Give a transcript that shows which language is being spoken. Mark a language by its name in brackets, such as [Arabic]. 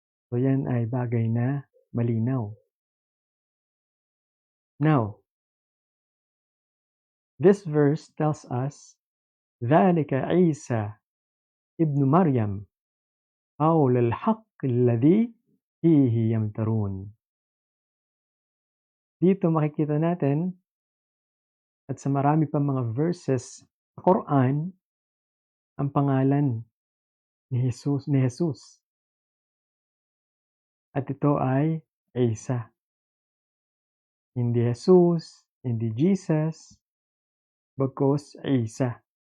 [Filipino] So yan ay bagay na malinaw. [English] Now, this verse tells us, [Arabic] ذَلِكَ عِيسَى ابن مريم قول الحق الذي فيه يمترون. [Filipino] Dito makikita natin at sa marami pang mga verses sa Quran ang pangalan ni Jesus. At ito ay Isa. Hindi Jesus, hindi Jesus, bagkus Isa.